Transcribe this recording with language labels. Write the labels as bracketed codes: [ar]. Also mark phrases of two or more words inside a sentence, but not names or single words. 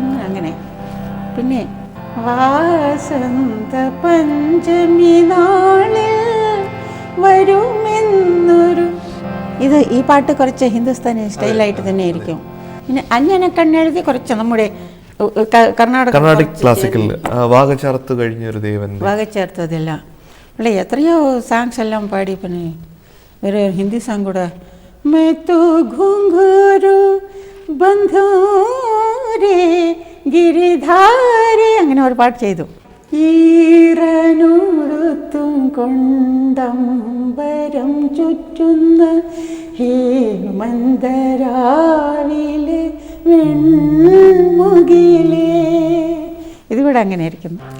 [ml] അങ്ങനെ പിന്നെ വാസന്ത പഞ്ചമി നാളിൽ വരുമെന്നൊരു ഈ പാട്ട് കുറച്ച് ഹിന്ദുസ്ഥാനി സ്റ്റൈലായിട്ട് തന്നെ ആയിരിക്കും. പിന്നെ അഞ്ഞനെ കണ്ണെഴുതി കുറച്ച് നമ്മുടെ കർണാടക ക്ലാസിക്കൽ വാഗചാർത്ത് കഴിഞ്ഞൊരു ദേവൻ, വാഗചാർത്തതല്ല അല്ലേ. എത്രയോ സാങ്സ് എല്ലാം പാടി. പിന്നെ വേറെ ഹിന്ദി സാങ് കൂടെ मैं तो घुंघरू बंधो रे गिरिधारी, അങ്ങനെ ഒരു പാട്ട് ചെയ്തു. ഈറനുടുത്തും കൊണ്ടമ്പരം ചുറ്റുന്ന ഹേമന്തരാവിലെ വെൺമുകിലേ, ഇതുകൂടെ അങ്ങനെ ആയിരിക്കും.